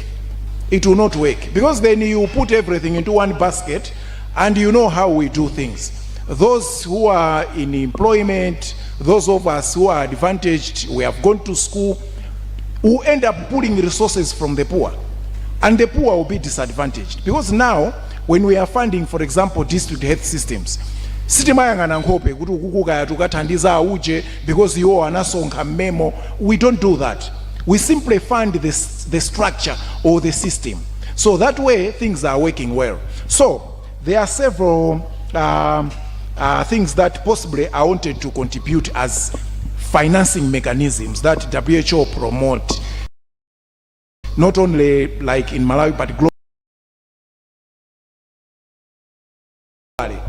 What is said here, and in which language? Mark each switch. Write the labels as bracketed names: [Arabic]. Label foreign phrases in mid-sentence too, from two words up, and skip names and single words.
[English] It will not work, because then you put everything into one basket, and you know how we do things. Those who are in employment, those of us who are advantaged, we have gone to school, will end up pulling resources from the poor, and the poor will be disadvantaged. Because now, when we are funding, for example, district health systems, [Nyanja] sitimayangana nkhope kuti ukukukaya tukathandiza auje because iwo anasonkha memo. [English] We don't do that. We simply fund the structure or the system. So that way, things are working well. So there are several things that possibly I wanted to contribute as financing mechanisms that WHO promote, not only like in Malawi, but globally.